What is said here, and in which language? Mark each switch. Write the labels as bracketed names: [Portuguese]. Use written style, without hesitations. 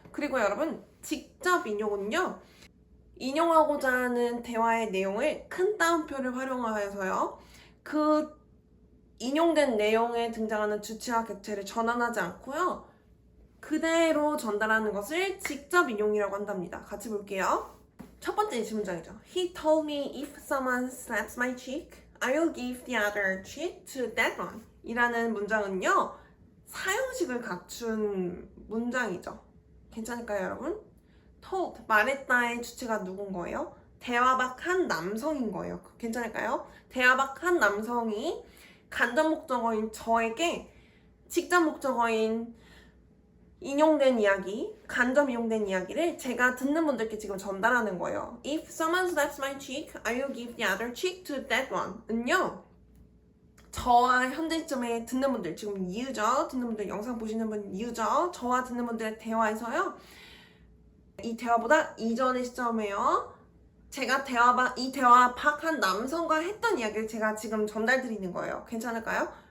[Korean] 그리고 여러분, 직접 인용은요, 인용하고자 하는 대화의 내용을 큰 따옴표를 활용하여서요, 그 인용된 내용에 등장하는 주체와 객체를 전환하지 않고요, 그대로 전달하는 것을 직접 인용이라고 한답니다. 같이 볼게요. 첫 번째 문장이죠. [English] He told me if someone slaps my cheek, I will give the other cheek to that one. [Korean] 이라는 문장은요, 사형식을 갖춘 문장이죠. 괜찮을까요, 여러분? told, 말했다의 주체가 누군 거예요? 대화 밖 한 남성인 거예요. 괜찮을까요? 대화 밖 한 남성이 간접 목적어인 저에게 직접 목적어인 인용된 이야기, 간접 인용된 이야기를 제가 듣는 분들께 지금 전달하는 거예요. [English] If someone slaps my cheek, I will give the other cheek to that one. [Korean] 은요, 저와 현재 시점에 듣는 분들, 지금 you죠? 듣는 분들, 영상 보시는 분 you죠? 저와 듣는 분들의 대화에서요, 이 대화보다 이전의 시점에요, 제가 이 대화 밖 한 남성과 했던 이야기를 제가 지금 전달드리는 거예요. 괜찮을까요?